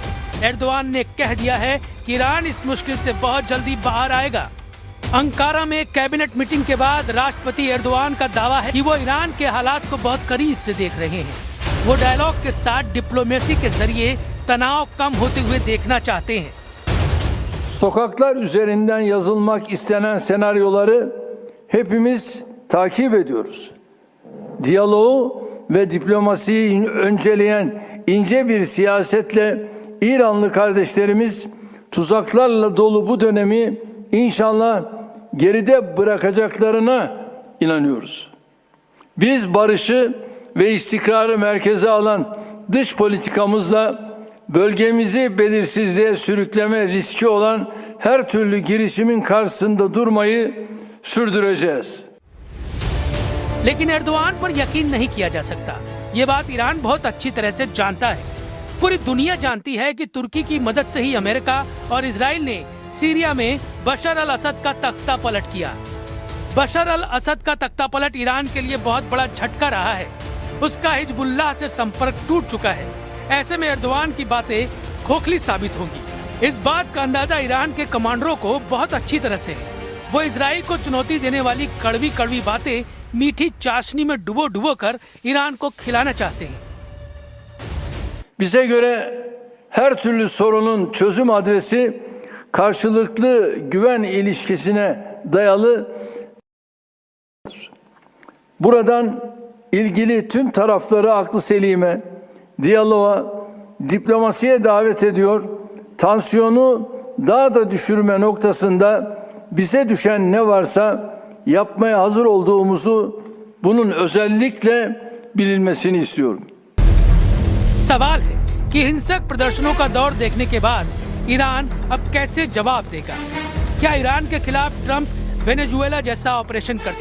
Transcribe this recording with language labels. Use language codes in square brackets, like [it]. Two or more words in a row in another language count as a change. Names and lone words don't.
[hi] एर्दोआन ने कह दिया है कि ईरान इस मुश्किल से बहुत जल्दी बाहर आएगा। अंकारा में [en] cabinet meeting [hi] के बाद राष्ट्रपति एर्दोआन का दावा है कि वो ईरान के हालात को बहुत करीब से देख रहे हैं। वो डायलॉग के साथ डिप्लोमेसी के जरिए तनाव कम होते हुए देखना चाहते हैं। [tr] Sokaklar üzerinden yazılmak istenen senaryoları hepimiz takip ediyoruz. Diyaloğu ve diplomasiyi önceleyen ince bir siyasetle İranlı kardeşlerimiz tuzaklarla dolu bu dönemi inşallah geride bırakacaklarına inanıyoruz. Biz barışı ve istikrarı merkeze alan dış politikamızla bölgemizi belirsizliğe sürükleme riski olan her türlü girişimin karşısında durmayı sürdüreceğiz. [hi] लेकिन एर्दोआन पर यकीन नहीं किया जा सकता। ये बात ईरान बहुत अच्छी तरह से जानता है। पूरी दुनिया जानती है कि तुर्की की मदद से ही अमेरिका और इजराइल ने सीरिया में बशर अल असद का तख्ता पलट किया। बशर अल असद का तख्ता पलट ईरान के लिए बहुत बड़ा झटका रहा है। उसका हिजबुल्लाह से संपर्क टूट चुका है। ऐसे में एर्दोआन की बातें खोखली साबित होंगी। इस बात का अंदाजा ईरान के कमांडरों को बहुत अच्छी तरह से है। वो इजराइल को चुनौती देने वाली कड़वी कड़वी बातें मीठी चाशनी में डुबो डुबो कर ईरान को खिलाना चाहते हैं। [tr] Bize göre her türlü sorunun çözüm adresi karşılıklı güven ilişkisine dayalı. Buradan ilgili tüm tarafları aklı selime, diyaloğa, diplomasiye davet ediyor. Tansiyonu daha da düşürme noktasında bize düşen ne varsa yapmaya hazır olduğumuzu bunun özellikle bilinmesini istiyorum. [hi] सवाल है कि हिंसक प्रदर्शनों का दौर देखने के बाद ईरान अब कैसे जवाब देगा? क्या ईरान के खिलाफ ट्रंप वेनेजुएला जैसा ऑपरेशन कर सकता है?